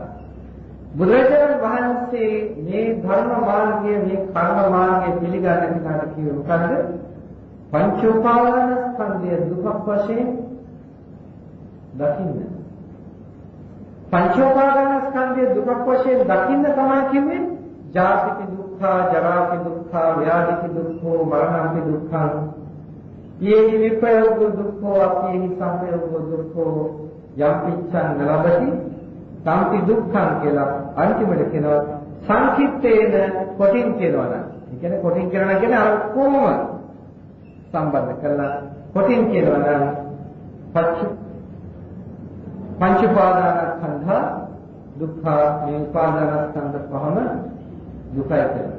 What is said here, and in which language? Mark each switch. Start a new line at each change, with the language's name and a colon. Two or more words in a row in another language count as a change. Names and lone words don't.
Sinhala: බුදුරජාණන් වහන්සේ මේ ධර්ම මාර්ගය, මේ කර්ම මාර්ගය පිළිගන්න කෙනාට කිව්වේ මොකද්ද? පංච උපාදාන ස්කන්ධය දුක වශයෙන් දකින්න. පංච උපාදාන ස්කන්ධය දුක වශයෙන් දකින්න තමයි කිව්වේ
Pali: ජාතික දුක්ඛ, ජරාක දුක්ඛ, ව්‍යාධික දුක්ඛ, මරණාපි දුක්ඛ.
Sinhala: යේ විපයෝග දුක්ඛ, අපේහි සංපයෝග දුක්ඛ, යම්පිච්ඡං නලබති සම්පි දුක්ඛං කියලා අන්තිමට කියනවා සංකිට්ඨේන කොටින් කියනවා නම්. ඒ කියන්නේ කොටින් කරනවා කියන්නේ අර කොහොම සම්බන්ධ කරලා කොටින් කියනවා නම්
Pali: පංච උපාදානස්කන්ධ දුක්ඛ,
Sinhala: මේ උපාදානස්කන්ධ පහම දුකයි කියලා.